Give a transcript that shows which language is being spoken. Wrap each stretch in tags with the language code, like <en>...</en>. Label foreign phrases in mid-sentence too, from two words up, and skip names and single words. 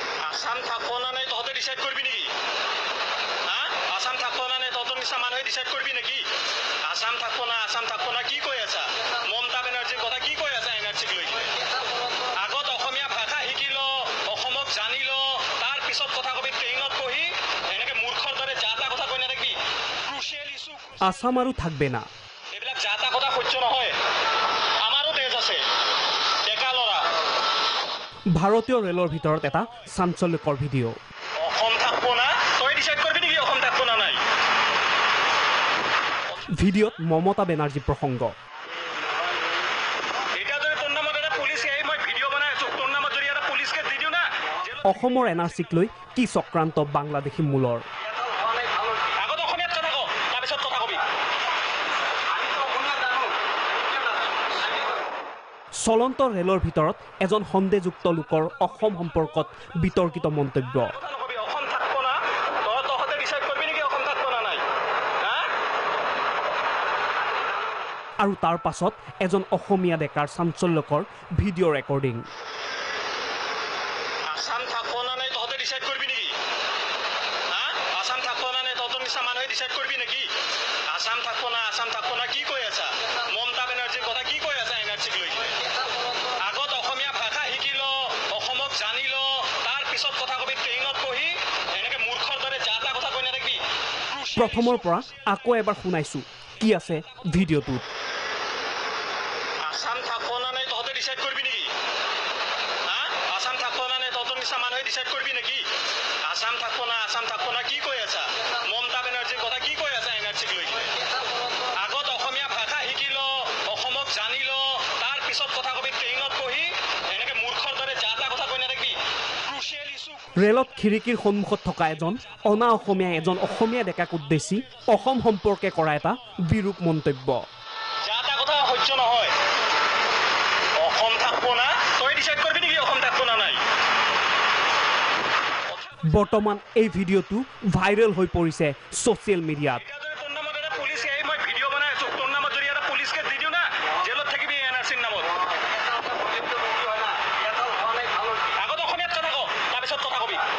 <bn>আসাম থাকবো না নাই</bn> <as>তহঁতে ডিসাইড করবি নাকি</as> <bn>আসাম থাকবো না নাই</bn> <as>তহঁতৰ নিচিনা মানুহে ডিসাইড করবি নাকি</as> <bn>আসাম থাকবো না</bn> <as>কি কৈ আছা মমতা বেনাৰ্জীৰ কথা কি কৈ আছা এনআৰসিক লৈ আগত অসমীয়া ভাষা শিকি ল অসমক জানি ল তাৰ পিছত কথা কবি ট্ৰেইনত বহি এনেকে মূৰ্খৰ দৰে যা তা কথা কৈ নাথাকিবি</as> <en>crucial issue</en> <bn>আসাম আৰু থাকবে না</bn> <as>এইবিলাক যা তা কথা সহ্য নহয় আমাৰো তেজ আছে ডেকা ল'ৰা ভাৰতীয় ৰেলৰ ভিতৰত এটা চাঞ্চল্যকৰ ভিডিঅ'</as> <bn>অসম থাকবো না তই ডিসাইড করবি নাকি অসম থাকবো না নাই</bn> <as>ভিডিঅ'ত মমতা বেনাৰ্জী প্ৰসংগ এটা যদি তোৰ নামত এটা পুলিচ আহি মই ভিডিঅ' বনাই আছো তোৰ নামত যদি এটা পুলিচকে দি দিওঁ না অসমৰ এনআৰচিক লৈ কি চক্ৰান্ত বাংলাদেশী মূলৰ আগত অসমীয়াত কথা কওঁ তাৰপিছত কথা কবি চলন্ত ৰেলৰ ভিতৰত এজন সন্দেহযুক্ত লোকৰ অসম সম্পৰ্কত বিতৰ্কিত মন্তব্য</as> <bn>অসম থাকবো না তহঁতে ডিসাইড করবি নাকি অসম থাকবো না নাই</bn> <as>আৰু তাৰ পাছত এজন অসমীয়া ডেকাৰ চাঞ্চল্যকৰ ভিডিঅ' ৰেকৰ্ডিং</as> <bn>আসাম থাকবো না নাই</bn> <as>তহঁতে ডিসাইড করবি নাকি</as> <bn>আসাম থাকবো না নাই</bn> <as>তহঁতৰ নিচিনা মানুহে ডিসাইড করবি নাকি</as> <bn>আসাম থাকবো না</bn> <as>কি কৈ আছা মমতা বেনাৰ্জীৰ কথা কি কৈ আছা এনআৰসিক লৈ আগত অসমীয়া ভাষা শিকি ল অসমক জানি ল তাৰ পিছত কথা কবি ট্ৰেইনত বহি এনেকে মূৰ্খৰ দৰে যা তা কথা কৈ নাথাকিবি প্ৰথমৰ পৰা আকৌ এবাৰ শুনাইছোঁ কি আছে ভিডিঅ'টোত</as> <bn>আসাম থাকবো না নাই</bn> <as>তহঁতে ডিসাইড করবি নাকি</as> <bn>আসাম থাকবো না নাই</bn> <as>তহঁতৰ নিচিনা মানুহে ডিসাইড করবি নাকি</as> <bn>আসাম থাকবো না</bn> <as>কি কৈ আছা মমতা বেনাৰ্জীৰ কথা কি কৈ আছা এনআৰসিক লৈ আগত অসমীয়া ভাষা শিকি ল অসমক জানি ল তাৰ পিছত কথা কবি ট্ৰেইনত বহি এনেকে মূৰ্খৰ দৰে যা তা কথা কৈ নাথাকিবি</as> <en>crucial issue</en> <as>ৰেলত খিৰিকীৰ সন্মুখত থকা এজন অনা অসমীয়াই এজন অসমীয়া ডেকাক উদ্দেশ্যি অসম সম্পৰ্কে কৰা এটা বিৰূপ মন্তব্য যা তা কথা সহ্য নহয়</as> <bn>অসম থাকবো না তই ডিসাইড করবি নাকি অসম থাকবো না নাই</bn> <as>বৰ্তমান এই ভিডিঅ'টো ভাইৰেল হৈ পৰিছে</as> <en>social mediat</en> <as>তোৰ নামত এটা পুলিচ আহি মই ভিডিঅ' বনাই আছো তোৰ নামত যদি এটা পুলিচকে দি দিওঁ না জেলত থাকিবি এনআৰসিৰ নামত আগত অসমীয়াত কথা কওঁ তাৰপিছত কথা কবি</as>